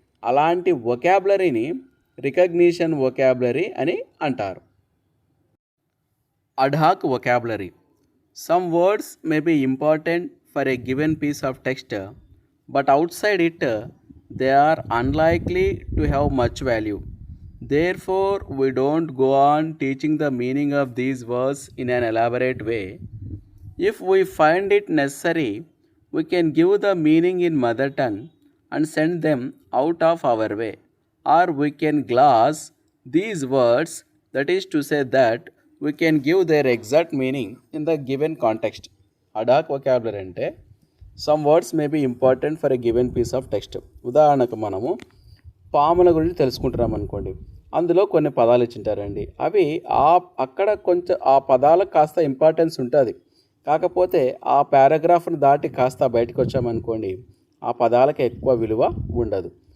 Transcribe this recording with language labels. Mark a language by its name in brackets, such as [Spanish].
[Telugu] అలాంటి వొకాబులరీని recognition vocabulary అని అంటారు. [English] Ad hoc vocabulary. Some words may be important for a given piece of text, but outside it they are unlikely to have much value. Therefore, we don't go on teaching the meaning of these words in an elaborate way. If we find it necessary, we can give the meaning in mother tongue and send them out of our way. Or we can gloss these words, that is to say that we can give their exact meaning in the given context. Adhaak vocabulary ante some words may be important for a given piece of text. [Telugu] ఉదాహరణకు మనము పాముల గురించి తెలుసుకుంటున్నాం అనుకోండి, అందులో కొన్ని పదాలు ఇచ్చింటారండి. అవి అక్కడ కొంచెం ఆ పదాలకు కాస్త ఇంపార్టెన్స్ ఉంటుంది, కాకపోతే ఆ పారాగ్రాఫ్ను దాటి కాస్త బయటకు వచ్చామనుకోండి ఆ పదాలకు ఎక్కువ విలువ ఉండదు.